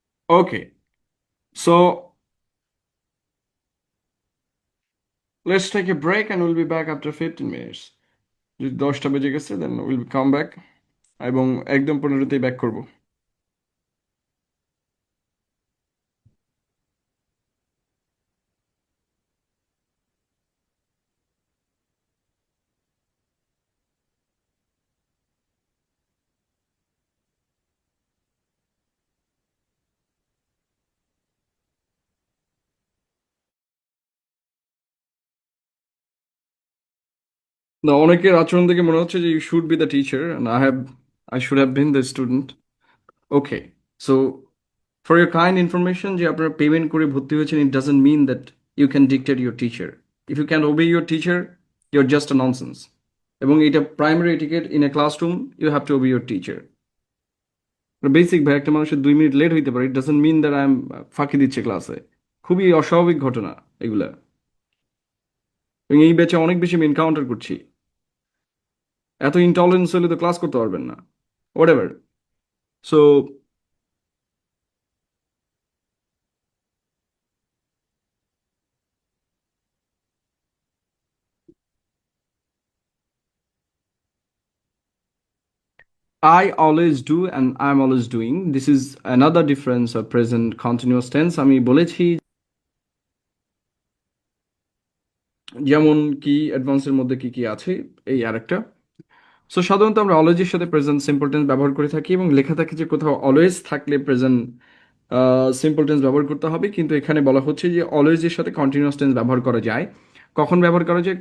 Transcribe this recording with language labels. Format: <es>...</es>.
<en>Okay, so let's take a break and we'll be back after 15 minutes.</en> <bn>যদি 10টা বেজে গেছে</bn> <en>then we'll come back</en> <bn>এবং একদম 15তেই ব্যাক করব। না, অনেকের আচরণ দেখে মনে হচ্ছে যে</bn> <en>You should be the teacher and I should have been the student. Okay, so for your kind information,</en> <bn>যে আপনারা পেমেন্ট করে ভর্তি হয়েছেন,</bn> <en>it doesn't mean that you can dictate your teacher. If you can't obey your teacher, you're just a nonsense.</en> <bn>এবং এটা</bn> <en>Primary etiquette in a classroom, you have to obey your teacher.</en> <bn>Basic ভাই, একটা মানুষের 2 minute late হইতে পারে,</bn> <en>it doesn't mean that I am</en> <bn>ফাঁকি দিচ্ছে ক্লাসে। খুবই অস্বাভাবিক ঘটনা এগুলা, এবং এই ব্যাচে অনেক বেশি আমি এনকাউন্টার করছি। এত ইনটলারেন্স হলে তো ক্লাস করতে পারবেন না,</bn> <en>Whatever. So I always do and I'm always doing. This is another difference of present continuous tense.</en> <bn>আমি বলেছি যেমন কি অ্যাডভান্সের মধ্যে কি কি আছে, এই আরেকটা। সো সাধারণত আমরা অলওয়েজের সাথে প্রেজেন্ট সিম্পল টেন্স ব্যবহার করে থাকি এবং লেখা থাকে যে কোথাও অলওয়েজ থাকলে প্রেজেন্ট সিম্পল টেন্স ব্যবহার করতে হবে, কিন্তু এখানে বলা হচ্ছে যে অলওয়েজের সাথে কন্টিনিউয়াস টেন্স ব্যবহার করা যায়। কখন ব্যবহার করা যায়?</bn>